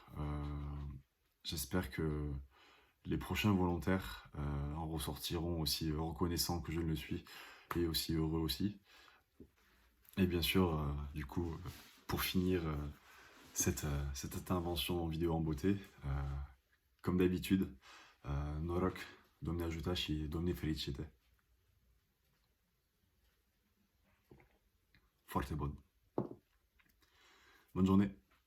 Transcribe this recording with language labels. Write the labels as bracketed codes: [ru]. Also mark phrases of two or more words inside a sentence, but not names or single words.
[fr] J'espère que les prochains volontaires en ressortiront aussi reconnaissants que je ne le suis et aussi heureux aussi. Et bien sûr, du coup, pour finir cette intervention en vidéo en beauté, comme d'habitude, [ro] Noroc, Domne ajutați și Domne fericite. Foarte bun. [fr] Bonne journée.